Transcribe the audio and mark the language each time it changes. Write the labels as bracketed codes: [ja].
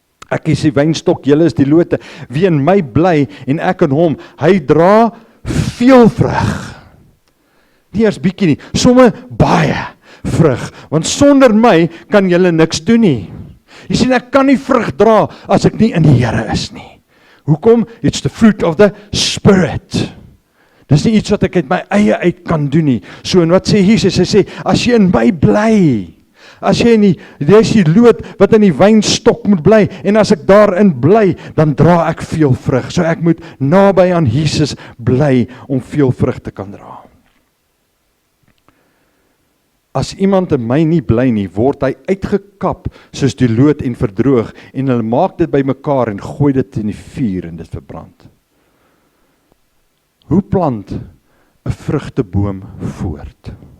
[af] Ek is die wynstok, julle is die lote, wie in my bly en ek in hom, hy dra veel vrug. Nie eers bietjie nie, somme baie vrug, want sonder my kan julle niks doen nie. Jy sien, ek kan nie vrug dra as ek nie in die Here is nie. Hoekom? [en] It's the fruit of the Spirit. [af] Dis nie iets wat ek uit my eie uit kan doen nie. So, en wat sê Jesus? Hy sê, as jy in my bly, as jy dis die loot wat in die wynstok moet bly, en as ek daarin bly, dan dra ek veel vrug. So ek moet naby aan Jesus bly, om veel vrug te kan dra. As iemand in my nie bly nie, word hy uitgekap, soos die loot en verdroog, en hulle maak dit bymekaar, en gooi dit in die vuur, en dit verbrand. Hoe plant 'n vrugteboom voort?